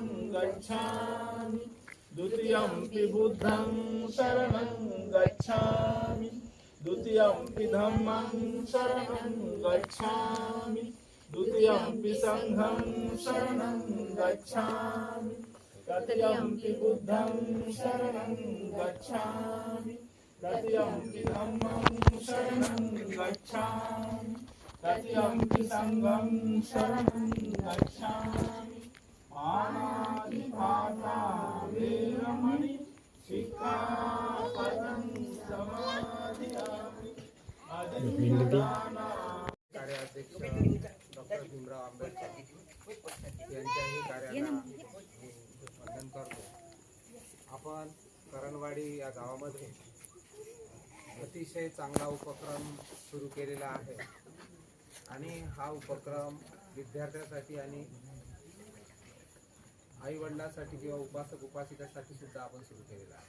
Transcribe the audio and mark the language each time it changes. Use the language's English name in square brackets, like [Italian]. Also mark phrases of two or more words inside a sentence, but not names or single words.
[Pali] गच्छामि, द्वितीयंपि बुद्धं शरणं गच्छामि, द्वितीयंपि धम्मं शरणं गच्छामि, द्वितीयंपि संघं शरणं गच्छामि, तृतीयंपि बुद्धं शरणं गच्छामि, तृतीयंपि धम्मं शरणं गच्छामि, तृतीयंपि संघं शरणं गच्छामि. पाणातिपाता वेरमणि सिक्खापदं समादियामि. अधिष्ठाना [Marathi] कार्याध्यक्ष डॉक्टर भीमराव आंबेडकर यांच्याही कार्याला वंदन करतो. आपण करणवाडी या गावामध्ये अतिशय चांगला उपक्रम सुरू केलेला आहे आणि हा उपक्रम विद्यार्थ्यांसाठी आणि आईवडिलांसाठी किंवा उपासक उपासिकांसाठी सुद्धा आपण सुरू केलेला आहे.